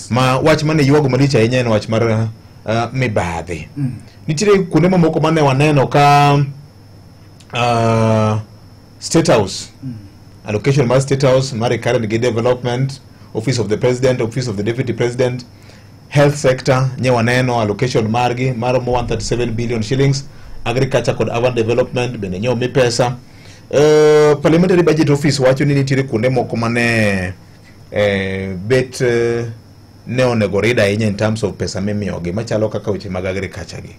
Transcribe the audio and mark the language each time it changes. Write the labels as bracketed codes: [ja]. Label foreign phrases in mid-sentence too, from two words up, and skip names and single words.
[luo] Ma wach mane yuago malicha ahinya en wach mar mibadhi. Nitiere kuonde mamoko mane waneno ka State House, allocation mar State House, mar [en] current development, [luo] Office of the President, Office of the Deputy President, [en] health sector, [luo] nye waneno allocation margi, mar 137 [en] billion shillings, agriculture and urban development, [luo] bende nye omi pesa. [en] Parliamentary budget office [luo] wacho ni nitiere kuonde moko mane bet ne onego rida ahinya [en] in terms of [luo] pesa mimiyogi, machalo kaka weche mag agriculture gi.